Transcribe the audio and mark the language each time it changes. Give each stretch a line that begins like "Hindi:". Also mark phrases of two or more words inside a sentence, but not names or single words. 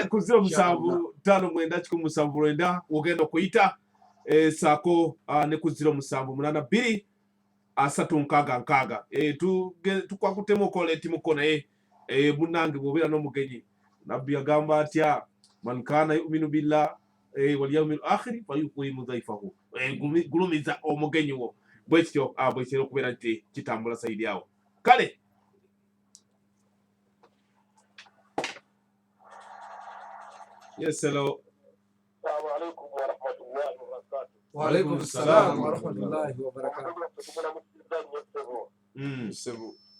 Ganda: kale ku 075997 ogenda okuyita saako ne ku 07823666 tukwakutemu okola etimuko naye munnange bw'obeera n'omugenyi nabbi yagamba atya
Arabic: من كان يؤمن بالله واليوم الآخر فيكرم ضيفه
Ganda: gulumiza omugenyi wo bwekityo bwekityo okubeera nti kitambula sayidi awo kale
English: yes hello
Arabic: السلام عليكم ورحمة الله وبركاته. وعليكم السلام ورحمة الله وبركاته.
Ganda: Sebu